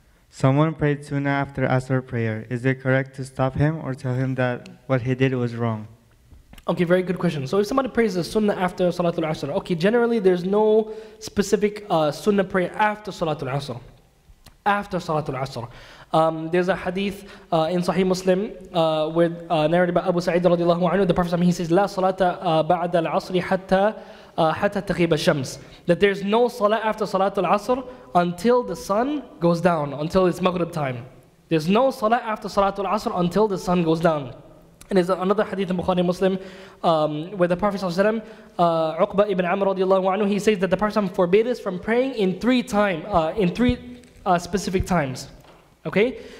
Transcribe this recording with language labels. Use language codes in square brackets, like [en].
[en] Someone prayed sunnah after Asr prayer. Is it correct to stop him or tell him that what he did was wrong? Okay, very good question. So if somebody prays the sunnah after Salatul Asr, okay, generally there's no specific sunnah prayer after Salatul Asr. After Salatul Asr. There's a hadith in Sahih Muslim where narrated by Abu Sa'id radiallahu anhu. The Prophet, he says, [ar] لا صلاة بعد العصر حتى تغيب الشمس. [en] That there's no salah after Salatul Asr until the sun goes down, until it's Maghrib time. There's no salah after Salatul Asr until the sun goes down. And there's another hadith in Bukhari Muslim where the Prophet ﷺ, Uqba ibn Amr radiallahu anhu, he says that the Prophet forbade us from praying in three specific times. Okay?